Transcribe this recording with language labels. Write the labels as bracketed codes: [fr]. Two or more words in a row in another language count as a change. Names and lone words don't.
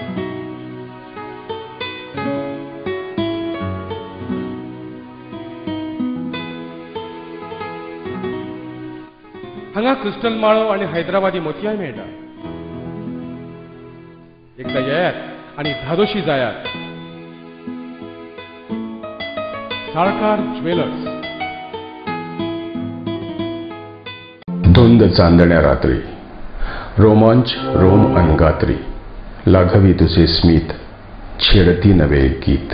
[kok] हांगा क्रिस्टल माळो आनी हैदराबादी मोतयाय मेळटा. एकदा येयात आनी धादोशी जायात. साळकार ज्वेलर्स. [mr] धुंद चांदण्या रात्री, रोमांच रोम अनगात्री, लाघवी तुझे स्मित, छेडती नवे गीत.